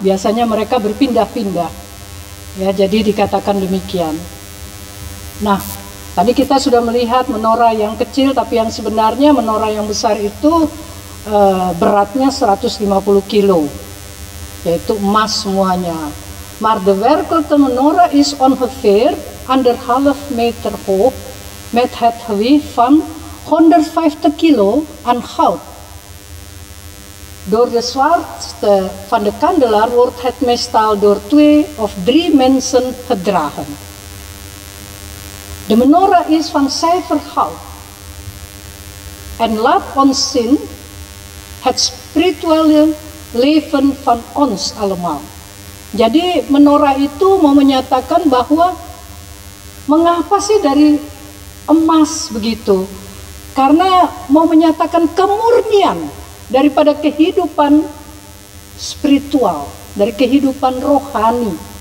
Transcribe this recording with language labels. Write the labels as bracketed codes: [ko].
[id] Biasanya mereka berpindah-pindah. Ya, jadi dikatakan demikian. Nah, tadi kita sudah melihat menorah yang kecil, tapi yang sebenarnya menorah yang besar itu beratnya 150 kilo, yaitu emas semuanya. [nl] Maar de werkelijke menorah is ongeveer 1,5 meter hoog, met het gewicht van 150 kilo aan goud. Door de zwaarte van de kandelaar wordt het meestal door 2 of 3 mensen gedragen. De menorah is van zuiver goud en laat ons zien het spirituele leven van ons allemaal. [id] Jadi menorah itu mau menyatakan bahwa mengapa sih dari emas begitu? Karena mau menyatakan kemurnian daripada kehidupan spiritual, dari kehidupan rohani.